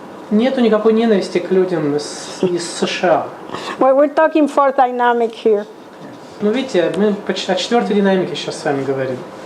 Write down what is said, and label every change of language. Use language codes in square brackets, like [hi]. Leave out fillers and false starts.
[ru] Нету никакой ненависти к людям из США. [en] Well, we're talking for dynamic here. [ru] Ну, видите, мы о четвертой динамике сейчас с вами говорим.